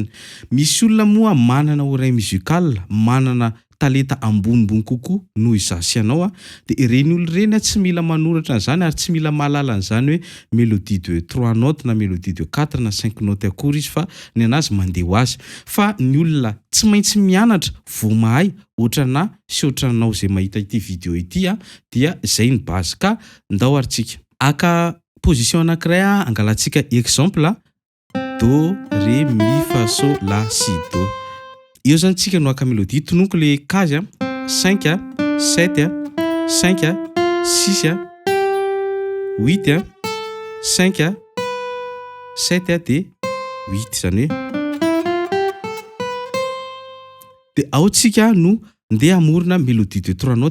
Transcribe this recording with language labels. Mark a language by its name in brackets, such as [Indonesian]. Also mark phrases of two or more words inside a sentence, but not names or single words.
[Malagasy] Misy olona moa manana [French] oreille musicale, [Malagasy] manana talenta ambonimbony kokoa noho izasy ianao de ireny olona ireny tsy mila manoratra an'izany ary tsy mila mahalala an'izany hoe [French] mélodie de 3 notes [Malagasy] na [French] mélodie de 4 [Malagasy] na 5 notes akory izy fa ny anazy mandeha ho azy. Fa ny olona tsy maintsy mianatra vao mahay ohatrana sy ohatranao izay mahita ity vidéo ity dia zay ny base. Ka ndao aritsika aka position anankiray angalantsika exemple [French] do ré mi fa so la si do. [Malagasy] Io zany tsika no aka mélodie tononko le kazy 5 7 5 6 8 5 7 de 8 zany de ao tsika no ndeha amorona [French] mélodie de 3 notes